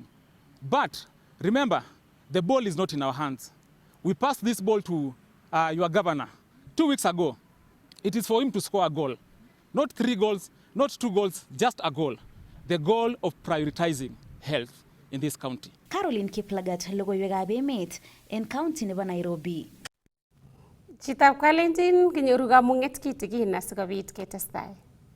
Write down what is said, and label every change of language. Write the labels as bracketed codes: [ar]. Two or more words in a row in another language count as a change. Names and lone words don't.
[en] But remember, the ball is not in our hands. We passed this ball to your governor 2 weeks ago. It is for him to score a goal. Not 3 goals, not 2 goals, just a goal. The goal of prioritizing health in this county. [kln] Caroline Kiplagat, logoiwekab emet en county nebo Nairobi. Chitab Kalenjin kinyoru kamung'et kitikin asikobit ketestai.